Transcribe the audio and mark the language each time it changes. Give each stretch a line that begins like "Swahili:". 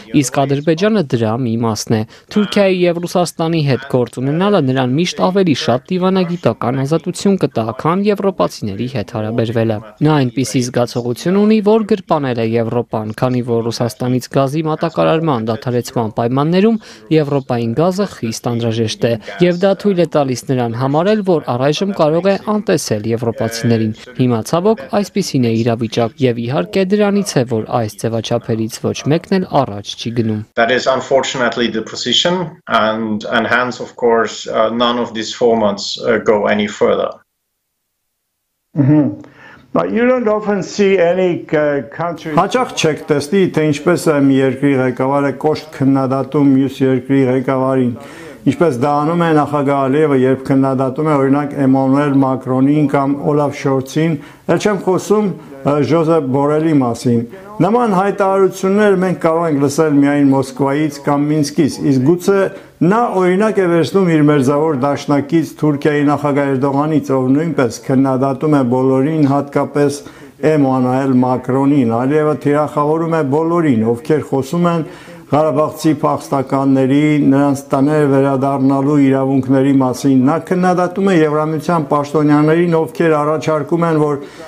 Armenian: Իսկ Ադրբեջանը դրա մի մասն է։ Թուրքիայի եւ Ռուսաստանի հետ գործ ունենալը նրան միշտ ավելի շատ դիվանագիտական ազատություն կտա, քան եվրոպացիների հետ հարաբերվելը։ Նա այնպիսի զգացողություն ունի, որ գրպանել է Եվրոպան, քանի որ Ռուսաստանից գազի մատակարարման դադարեցման պայմաններում Եվրոպային գազը խիստ անհրաժեշտ է, եւ դա թույլ է տալիս նրան համարել, որ առայժմ կարող է անտեսել եվրոպացիներին։ Հիմա ցավոք այսպիսին է իրավիճակ, եւ իհարկե դրանից է, որ այս ձևաչափերից ոչ մեկն էլ առաջ չի գնում։
English: That is unfortunately the position, and hence, of course, none of these formats go any further. But you don't often see any country.
Armenian: Հաճախ չեք տեսնի, թե ինչպես է մի երկրի ղեկավարը կոշտ քննադատում մյուս երկրի ղեկավարին։ Ինչպես դա անում է նախագահ Ալիևը, երբ քննադատում է օրինակ Էմանուել Մակրոնին կամ Օլաֆ Շոլցին, ել չեմ խոսում Ժոզեփ Բորելի մասին։ Նման հայտարարություններ մենք կարող ենք լսել միայն Մոսկվայից կամ Մինսկից, իսկ գուցե նա օրինակ է վերցնում իր մերձավոր դաշնակից Թուրքիայի նախագահ Էրդողանից, ով նույնպես քննադատում է բոլորին, հատկապես Էմանուել Մակրոնին։ Ալիևը թիրախավորում է բոլորին, ովքեր խոսում են Ղարաբաղցի փախստականների, նրանց տներ վերադառնալու իրավունքների մասին։ Նա քննադատում է Եվրամիության պաշտոնյաներին, ովքեր առաջարկում են, որ